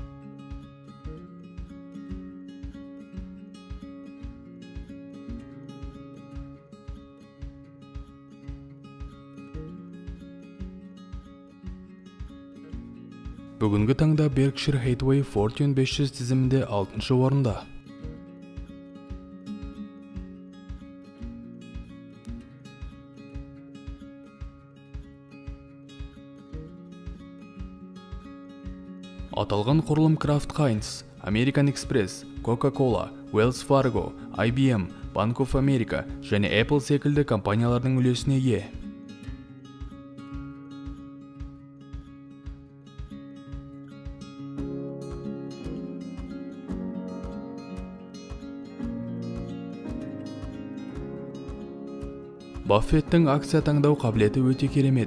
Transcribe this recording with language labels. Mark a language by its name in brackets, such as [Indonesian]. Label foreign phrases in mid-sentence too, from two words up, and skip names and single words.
[Kazakh] Бүгінгі таңда Berkshire Hathaway Fortune 500 тізімінде 6-шы орында. Аталған құрылым Kraft Heinz, American Express, Coca-Cola, Wells Fargo, IBM, Bank of America және Apple секілді компаниялардың үлесіне ие. Баффеттің акция таңдау қабілеті өте керемет.